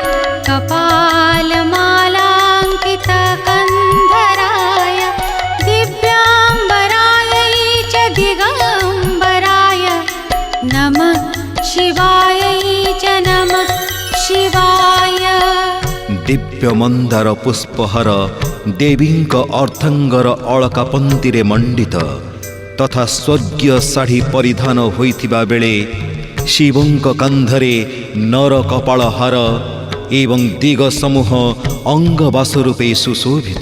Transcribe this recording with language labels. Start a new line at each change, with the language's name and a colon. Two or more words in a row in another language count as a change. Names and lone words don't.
Sanskrit: कपालमालाङ्कितकन्धराय दिव्याम्बरायै च दिगम्बराय नमः शिवायै च नमः शिवाय।
Odia: ଦିବ୍ୟ ମନ୍ଦାର ପୁଷ୍ପହାର ଦେବୀଙ୍କ ଅର୍ଦ୍ଧାଙ୍ଗର ଅଳକାପନ୍ତିରେ ମଣ୍ଡିତ ତଥା ସ୍ୱର୍ଗୀୟ ଶାଢ଼ୀ ପରିଧାନ ହୋଇଥିବା ବେଳେ ଶିବଙ୍କ କାନ୍ଧରେ ନର କପାଳ ହାର ଏବଂ ଦିଗ ସମୂହ ଅଙ୍ଗବାସ ରୂପେ ସୁଶୋଭିତ।